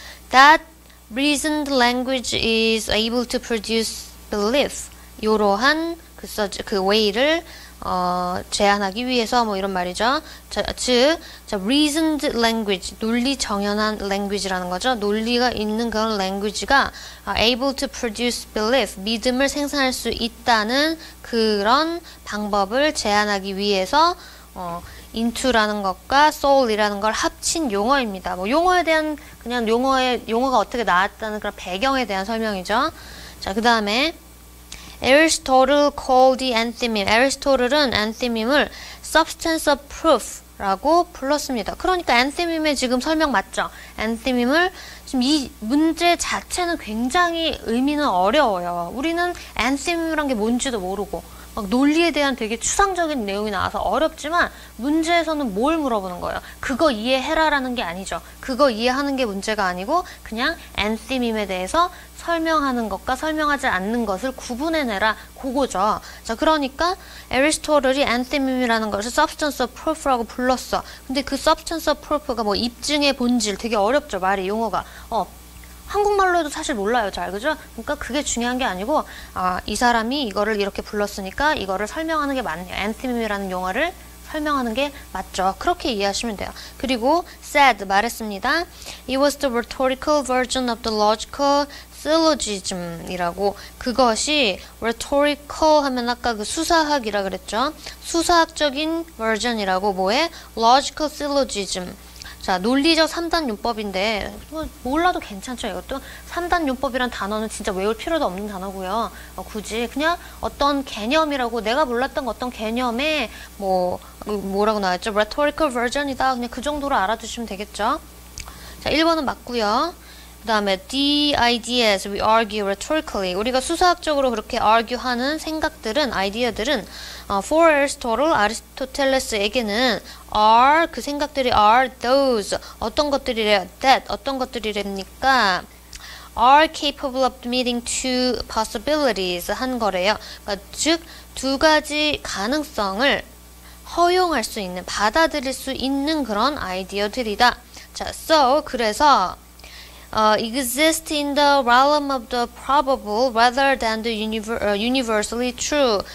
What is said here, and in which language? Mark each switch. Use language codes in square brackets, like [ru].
[en] That reasoned language is able to produce belief. [ko] 이러한 그 way를 제안하기 위해서 뭐 이런 말이죠. 즉, reasoned language, 논리 정연한 language라는 거죠. 논리가 있는 그런 language가 [en] able to produce belief, [ko] 믿음을 생산할 수 있다는 그런 방법을 제안하기 위해서 into라는 것과 soul이라는 걸 합친 용어입니다. 뭐 용어에 대한 그냥 용어가 어떻게 나왔다는 그런 배경에 대한 설명이죠. [en] 자, 그 다음에 Aristotle called the anthemim. [ko] 애리스토틀은 anthemim을 substance of proof라고 불렀습니다. 그러니까 anthemim의 지금 설명 맞죠? anthemim을 지금 이 문제 자체는 굉장히 의미는 어려워요. 우리는 anthemim이란 게 뭔지도 모르고 막 논리에 대한 되게 추상적인 내용이 나와서 어렵지만 문제에서는 뭘 물어보는 거예요? 그거 이해해라라는 게 아니죠. 그거 이해하는 게 문제가 아니고 그냥 anthemim에 대해서 설명하는 것과 설명하지 않는 것을 구분해내라, 그거죠. 자, 그러니까 애리스토틀이 anthemim이라는 것을 substance of proof라고 불렀어. 근데 그 substance of proof가 뭐 입증의 본질, 되게 어렵죠, 말이, 용어가. 한국말로 해도 사실 몰라요, 잘, 그죠? 그러니까 그게 중요한 게 아니고, 이 사람이 이거를 이렇게 불렀으니까 이거를 설명하는 게 맞네요. anthemim이라는 용어를 설명하는 게 맞죠. 그렇게 이해하시면 돼요. 그리고 said, 말했습니다. [en] It was the rhetorical version of the logical syllogism이라고. [ko] 그것이 rhetorical 하면 아까 그 수사학이라 그랬죠. 수사학적인 version이라고. 뭐에? logical syllogism. 자, 논리적 3단 용법인데 몰라도 괜찮죠. 이것도 3단 용법이란 단어는 진짜 외울 필요도 없는 단어고요. 굳이 그냥 어떤 개념이라고, 내가 몰랐던 어떤 개념의 뭐라고 나왔죠? rhetorical version이다. 그냥 그 정도로 알아두시면 되겠죠. 자, 1번은 맞고요. [en] 그 다음에 the ideas we argue rhetorically. [ko] 우리가 수사학적으로 그렇게 argue하는 생각들은, 아이디어들은 for Aristotle, 아리스토텔레스에게는 are, 그 생각들이 are those, 어떤 것들이래요? that, 어떤 것들이랍니까? [en] are capable of admitting two possibilities [ko] 한 거래요. 그러니까 즉, 두 가지 가능성을 허용할 수 있는, 받아들일 수 있는 그런 아이디어들이다. [en] 자, so, [ko] 그래서 [en] exist in the realm of the probable rather than the universally true.